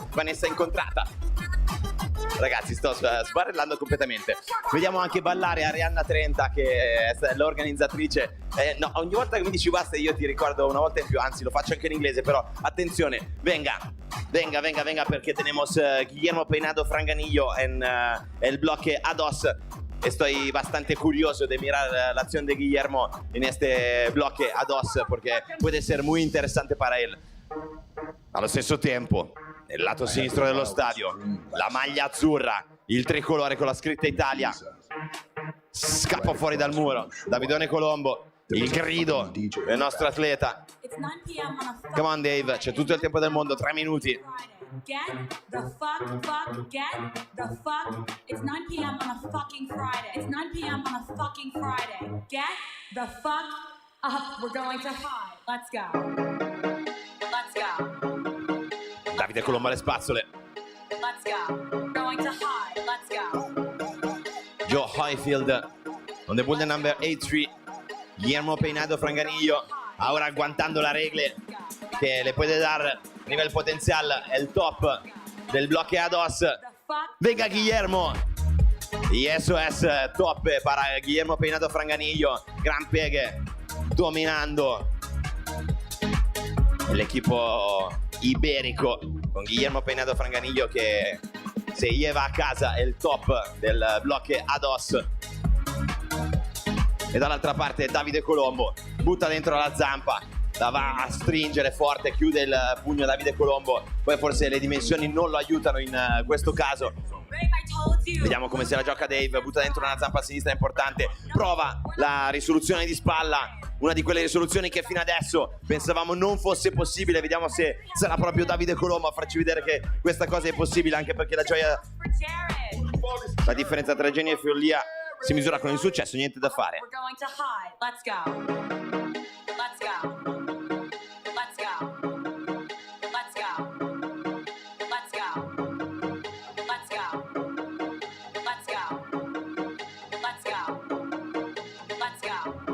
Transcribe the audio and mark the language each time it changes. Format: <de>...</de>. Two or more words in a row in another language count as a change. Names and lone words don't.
<it>Vanessa Incontrata. Ragazzi, sto sbarellando completamente. Vediamo anche ballare Arianna 30 che è l'organizzatrice. No, ogni volta che mi dici basta io ti ricordo una volta in più, anzi lo faccio anche in inglese, però attenzione, venga perché</it> <es>tenemos Guillermo Peinado Franganillo en el bloque A2. Estoy bastante curioso de mirar la acción de Guillermo en este bloque A2 porque puede ser muy interesante para él.</es> <it>Allo stesso tempo, nel lato sinistro dello stadio, la maglia azzurra, il tricolore con la scritta Italia, scappa fuori dal muro, Davidone Colombo, il grido del nostro atleta.</it> <en>Come on</en> <it>Dave, c'è tutto il tempo del mondo, 3 minuti.</it> <en>Get the fuck, get the fuck. It's 9 p.m. on a fucking Friday. It's 9 p.m. on a fucking Friday. Get the fuck up. We're going to high. Let's go. Let's go.</en> <it>Davide Colombo alle spazzole.</it> <en>Let's go. We're going to high. Let's go. Joe Highfield on the boulder number 83.</en> <es>Guillermo Peinado Franganillo ahora aguantando las reglas que le puede dar a nivel potencial el top del bloque A2. Venga Guillermo. Y eso es top para Guillermo Peinado Franganillo. Gran pegue dominando el equipo ibérico con Guillermo Peinado Franganillo que se lleva a casa el top del bloque A2.</es> <it>E dall'altra parte Davide Colombo butta dentro la zampa, la va a stringere forte, chiude il pugno Davide Colombo, poi forse le dimensioni non lo aiutano in questo caso. Vediamo come se la gioca Dave, butta dentro una zampa a sinistra importante, prova la risoluzione di spalla, una di quelle risoluzioni che fino adesso pensavamo non fosse possibile. Vediamo se sarà proprio Davide Colombo a farci vedere che questa cosa è possibile, anche perché la differenza tra genio e follia si misura con il successo, niente da fare.</it> <en>We're going to high. Let's go. Let's go. Let's go. Let's go. Let's go. Let's go. Let's go. Let's go. Let's go.</en>